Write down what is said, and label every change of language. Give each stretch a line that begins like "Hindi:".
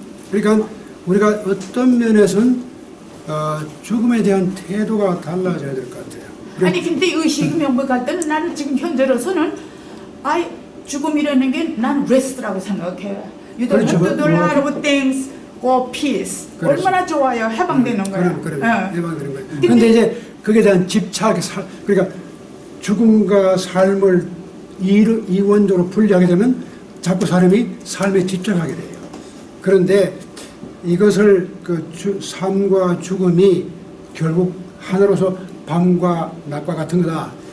Korean: 그러니까 우리가 어떤 면에서는 죽음에 대한 태도가 달라져야 될 것 같아요. 아니 근데 의식이 명백할 때는 나는 지금 현재로서는 죽음이라는 게 난 레스트라고 생각해요.
English: You don't have to do a lot of things for peace.
Korean: 그렇죠. 얼마나 좋아요. 해방되는 거야. 해방되는 거예요. 근데 이제 거기에 대한 집착, 그러니까 죽음과 삶을 이원적으로 분리하게 되면 자꾸 사람이 삶에 집착하게 돼요. 그런데 이것을 삶과 죽음이 결국 하나로서 밤과 낮과 같은 거다.